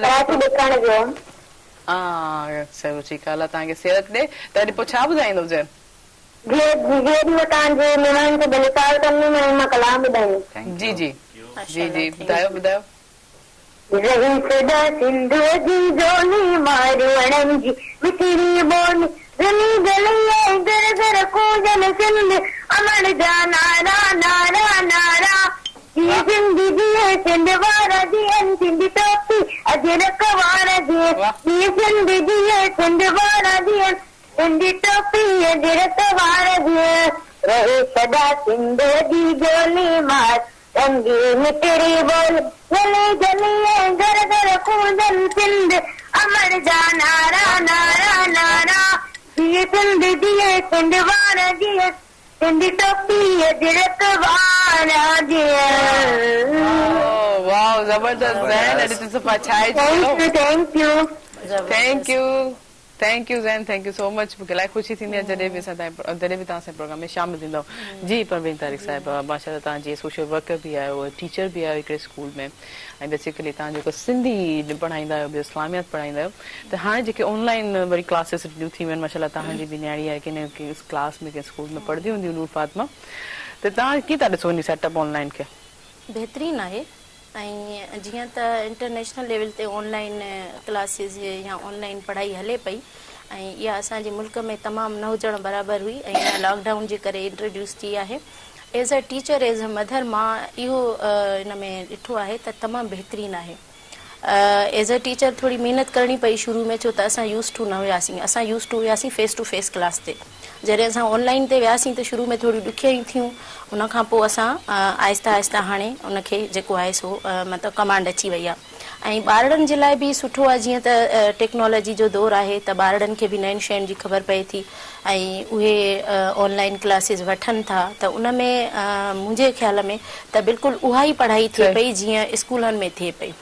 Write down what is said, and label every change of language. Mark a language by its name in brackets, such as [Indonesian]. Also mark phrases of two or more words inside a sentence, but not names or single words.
[Sindhi] ॾेखारण जो? हा सही ठीकु आहे तव्हांखे सिहत ॾे त अॼु पोइ छा ॿुधाईंदो ज़ैन? जी तव्हांजे महिमान खे भले कंदमि मां कलाम ॿुधाईंदमि। जी जी जी जी ॿुधायो ॿुधायो। रही सदा सिंध जी जोनी मारवणनि जी मिठड़ी बोली ज़मी गली घर घर कूजन सिंध अमर जा नारा नारा नारा ये सिंधी जिए सिंध वारा जियन सिंधी टोपी अजरक वारा जिए ये सिंधी जिए सिंध वारा जियन सिंधी टोपी अजरक वारा जिए रहे सदा सिंध जी जोली मार रंगी मिठड़ी बोली गली गली घर घर कूजन सिंध अमर जा नारा नारा नारा ये सिंध जिए सिंध वारा जिए सिंधी टोपी अजरक वारा जिए। वाह जबरदस्त ज़ैन अॼु तूं सफ़ा छाए [English] Thank you Zain thank you so much [Sindhi] मूंखे इलाही ख़ुशी थींदी आहे जॾहिं बि तव्हां असांजे प्रोग्राम में शामिल थींदव। जी परवीन तारिक साहिब माशाल्लाह तव्हां जीअं [English] social worker [Sindhi] बि आहियो टीचर बि आहियो हिकिड़े स्कूल में ऐं बेसिकली तव्हां जेको सिंधी पढ़ाईंदा आहियो ॿियो इस्लामियात पढ़ाईंदा आहियो त हाणे जेके ऑनलाइन वरी क्लासिस थी वियूं आहिनि माशाल्लाह तव्हांजी बि न्याणी आहे की क्लास में कंहिं स्कूल में पढ़ंदी हूंदी नूर फातिमा त तव्हां कीअं था ॾिसो इन [English] setup online [Sindhi] खे? बहितरीनु आहे ऐं जीअं त [English] international level [Sindhi] ते [English] online classes [Sindhi] या ऑनलाइन पढ़ाई हले पई ऐं इहा असांजे मुल्क में तमामु न हुजणु बराबरि हुई ऐं इहा लॉकडाउन जे करे इंट्रोड्यूस थी आहे। [English] as a teacher as a mother [Sindhi] मां इहो इन में ॾिठो आहे त तमामु बहितरीनु आहे। [English] as a teacher [Sindhi] थोरी महिनत करणी पई शुरू में छो त असां [English] used to [Sindhi] न हुयासीं असां [English] used to [Sindhi] हुयासीं [English] face to face class [Sindhi] ते जॾहिं असां ऑनलाइन ते वियासीं त शुरू में थोरी ॾुखियाई थियूं उनखां पोइ असां आहिस्ता आहिस्ता हाणे उनखे जेको आहे सो मतिलबु कमांड अची वई आहे ऐं ॿारनि जे लाइ बि सुठो आहे जीअं त टेक्नोलॉजी जो दौरु आहे त ॿारनि खे बि नयुनि शयुनि जी ख़बर पए थी ऐं उहे [English] online classes [Sindhi] वठनि था त उन में मुंहिंजे ख़्याल में त बिल्कुलु उहा ई पढ़ाई थिए पई जीअं स्कूलनि में थिए पई।